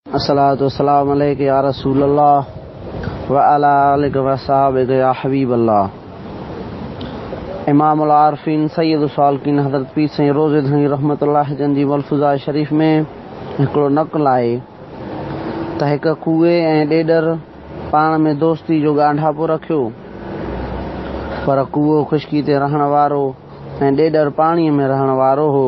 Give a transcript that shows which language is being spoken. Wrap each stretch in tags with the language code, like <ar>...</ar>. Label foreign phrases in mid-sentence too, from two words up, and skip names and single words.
<ar>الصلاة والسلام عليك يا رسول الله وعلى آلك وأصحابك يا حبيب الله. إمام العارفين سيد السالكين</ar> <sd>हज़रत पीर साईं रोज़े धणी रहमतुल्लाह जन जी मलफ़ूज़ा शरीफ़ में हिकिड़ो नक़ल आहे त हिकु कुए ऐं ॾेॾर पाण में दोस्ती जो ॻांढापो रखियो, पर कुओ ख़ुश्की ते रहण वारो ऐं ॾेॾर पाणीअ में रहण वारो हो।</sd>